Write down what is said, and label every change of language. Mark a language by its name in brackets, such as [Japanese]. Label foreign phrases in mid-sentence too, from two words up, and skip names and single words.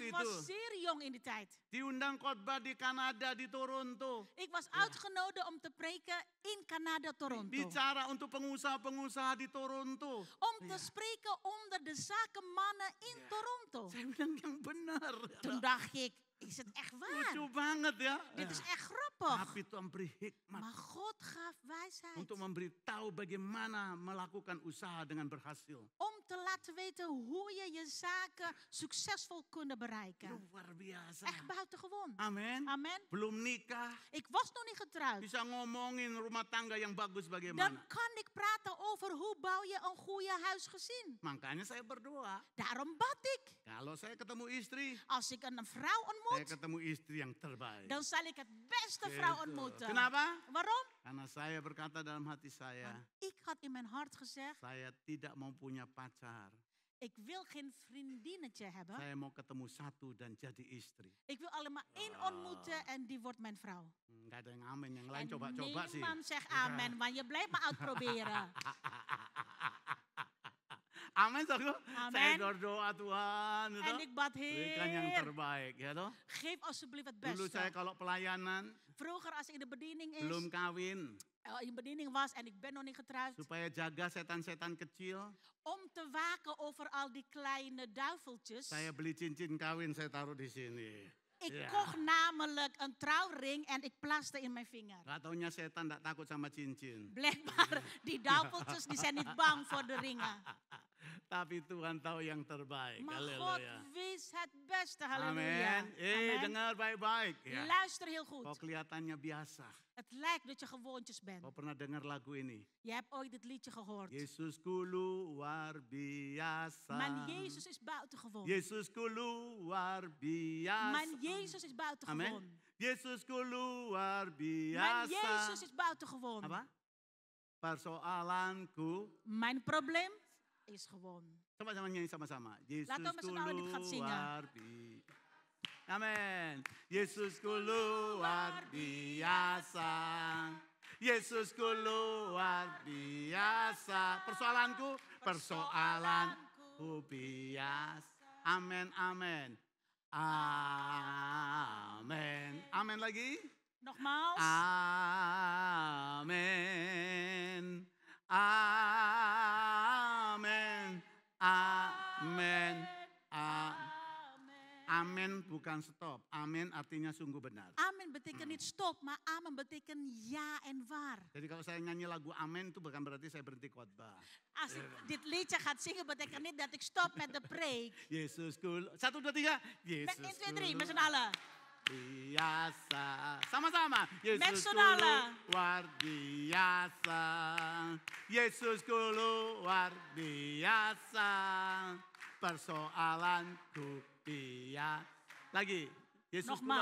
[Dutch] Ik [Indonesian] itu. [Dutch] was zeer jong in die tijd. [Indonesian] Diundang khotbah di Kanada, di Toronto. [Dutch] Ik was uitgenodigd om te preken in Canada, Toronto. [Indonesian] Bicara untuk pengusaha-pengusaha di Toronto. [Dutch] Om te spreken onder de zakenmannen in Toronto. [Indonesian] Saya bilang yang benar. [Dutch] Toen dacht ik, is het echt waar? [Indonesian] Lucu banget ya. [Dutch] Dit is echt grappig. [Indonesian] Tapi Tuhan beri hikmat [Dutch] Maar God gaf wijsheid [Indonesian] untuk memberitahu bagaimana melakukan usaha dengan berhasil. [Dutch] om te laten weten hoe je je zaken succesvol kunnen bereiken. [Indonesian] Luar biasa. [Dutch] Echt buitengewoon. [Indonesian] Amin. [Dutch] Amen. [Indonesian] Belum nikah, [Dutch] Ik was nog niet getrouwd. [Indonesian] bisa ngomongin rumah tangga yang bagus [Dutch] Dan [Indonesian] bagaimana. [Dutch] kan ik praten over hoe bouw je een goede huisgezin. [Indonesian] Makanya saya berdoa, [Dutch] Daarom bad ik. [Indonesian] kalau saya ketemu istri, [Dutch] Als ik een vrouw [Indonesian] saya [Dutch] ontmoet, [Indonesian] ketemu istri yang terbaik. [Dutch] dan zal ik het beste vrouw [Indonesian] Gitu. [Dutch] ontmoeten. [Indonesian] Kenapa? [Dutch] Waarom? [Indonesian] Karena saya berkata dalam hati saya, [Dutch] Ik had in mijn hart gezegd, [Indonesian] saya tidak mau punya pacar. [Dutch] ik wil geen vriendinnetje hebben. [Indonesian] Saya mau ketemu satu dan jadi istri. [Dutch] Ik wil alleen maar één ontmoeten en die wordt mijn vrouw. [Indonesian] Nggak ada yang amin, yang lain [Dutch] En [Indonesian] coba-coba sih. [Dutch] niemand zegt amen, want je blijft maar uitproberen. [Indonesian] Amin, saudara. Saya [Dutch] Amen. [Indonesian] berdoa Tuhan, gitu. [Dutch] En ik bad, [Indonesian] Berikan yang [Dutch] Heer, [Indonesian] terbaik, ya toh. [Dutch] geef alsjeblieft het [Indonesian] Dulu saya [Dutch] beste. [Indonesian] kalau pelayanan, [Dutch] Vroeger als ik in de bediening [Indonesian] belum kawin, [Dutch] in de bediening was en ik ben nog niet getrouwd, [Indonesian] supaya jaga setan-setan kecil, [Dutch] om te waken over al die kleine duiveltjes. [Indonesian] saya beli cincin kawin, saya taruh di sini. [Dutch] Ik Ja. kocht namelijk een trouwring en ik plaste in mijn vinger. [Indonesian] Gak taunya setan tidak takut sama cincin. [Dutch] Blijkbaar, die duiveltjes die zijn niet bang voor de ringen. [Indonesian] Tapi Tuhan tahu yang terbaik. [Dutch] Maar God [Indonesian] Haleluya. [Dutch] wist het beste. Halleluja. [Indonesian] Amin. [Dutch] Amen. [Indonesian] Dengar baik-baik. Ya. [Dutch] Luister heel [Indonesian] Kok [Dutch] goed. [Indonesian] kelihatannya biasa. [Dutch] Het lijkt dat je gewoontjes bent. [Indonesian] Kau pernah dengar lagu ini? [Dutch] Je hebt ooit dit liedje gehoord. [Indonesian] Yesusku luar biasa. [Dutch] Mijn Jezus is buitengewoon. [Indonesian] Yesusku luar biasa. [Dutch] Mijn Jezus is buitengewoon. [Indonesian] Amin. Yesusku luar [Dutch] Mijn [Indonesian] biasa. [Dutch] Jezus is buitengewoon. [Indonesian] Apa? Persoalanku. [Dutch] Mijn probleem is gewoon. [Indonesian] Coba sama nyanyi sama-sama. [Dutch] Laten we met [Indonesian] Yesusku [Dutch] z'n allen dit gaan zingen. [Indonesian] luar biasa. Amin. Yesusku luar biasa. Yesusku luar biasa. Persoalanku, persoalanku biasa. Amin, amin. Amin. Amin lagi. [Dutch] Nogmaals. [Indonesian] Amin. Amin. Amin. Amin bukan stop. Amin artinya sungguh benar. [Dutch] Amen betekent niet stop, maar amen betekent ja en waar. [Indonesian] Jadi kalau saya nyanyi lagu amin itu bukan berarti saya berhenti khotbah. [Dutch] Als ik dit liedje ga zingen, betekent niet dat ik stop met de preek. [Indonesian] Yesusku, 1, 2, 3. [Dutch] Met 1, 2, 3, met [Indonesian] Yesusku [Dutch] z'n allen. [Indonesian] biasa. Sama-sama. [Dutch] Met [Indonesian] Yesusku [Dutch] z'n allen. [Indonesian] luar biasa. Yesusku luar biasa. Persoalanku biasa. Lagi. Yesusku luar